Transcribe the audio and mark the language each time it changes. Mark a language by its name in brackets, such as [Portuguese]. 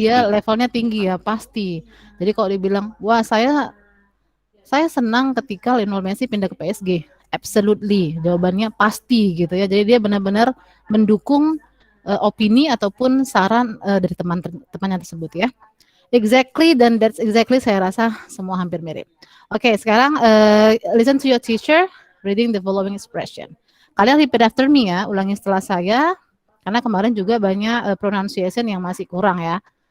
[Indonesian] dia levelnya tinggi ya, pasti. Jadi kalau dibilang, wah saya senang ketika Lionel Messi pindah ke PSG. [English] Absolutely. [Indonesian] Jawabannya pasti gitu ya. Jadi dia benar-benar mendukung opini ataupun saran dari teman-temannya tersebut ya. [English] Exactly, [Indonesian] dan [English] that's exactly [Indonesian] saya rasa semua hampir mirip. Oke, sekarang [English] listen to your teacher reading the following expression. [Indonesian] Kalian [English] repeat after me [Indonesian] ya, ulangi setelah saya, karena kemarin juga banyak pronunciation yang masih kurang ya.